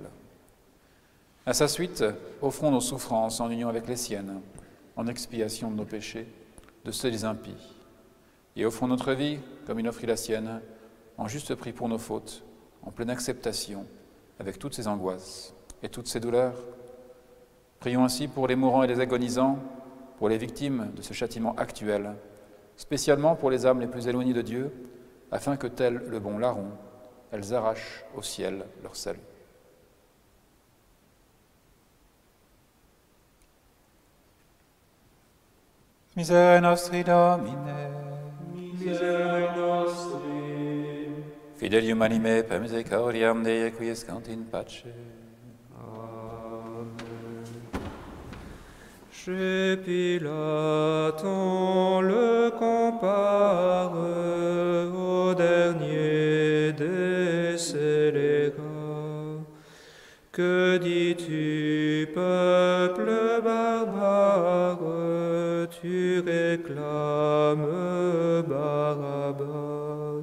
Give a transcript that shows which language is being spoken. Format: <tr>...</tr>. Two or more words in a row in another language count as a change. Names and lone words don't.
<fr>À sa suite, offrons nos souffrances en union avec les siennes, en expiation de nos péchés, de ceux des impies, et offrons notre vie, comme il offrit la sienne, en juste prix pour nos fautes, en pleine acceptation, avec toutes ses angoisses et toutes ses douleurs. Prions ainsi pour les mourants et les agonisants, pour les victimes de ce châtiment actuel, spécialement pour les âmes les plus éloignées de Dieu, afin que, tel le bon larron, elles arrachent au ciel leur salut.</fr> <la>Misere nostri Domine, Misere nostri. Fidelium anime per misericordiam Dei quiescant in pace.</la> <fr>Chez Pilate, on le compare au dernier des scélérats. Que dis-tu, peuple barbare, tu réclames Barabbas.</fr>